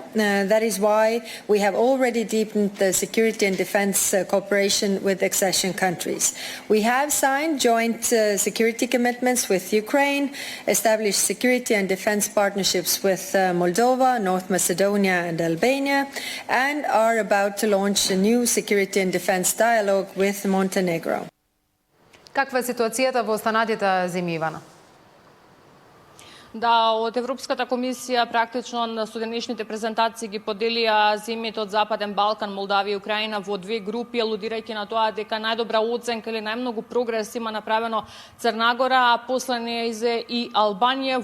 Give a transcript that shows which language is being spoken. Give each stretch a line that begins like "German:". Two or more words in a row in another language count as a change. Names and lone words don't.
English: That is why we have already deepened the security and defense cooperation with accession countries. We have signed joint security commitments with Ukraine, established security and defense partnerships with Moldova, North Macedonia and Albania, and are about to launch a new security and defense dialogue with Montenegro.
Macedonian: Каква е ситуацијата во останатите земји, Ивана? Да, од Европската комисија практично на студеничните презентации ги поделија земјите од Западен Балкан, Молдавија и Украина во две групи, алудирајќи на тоа дека најдобра оценка или најмногу прогрес има направено Црна Гора, а после неа и Албанија.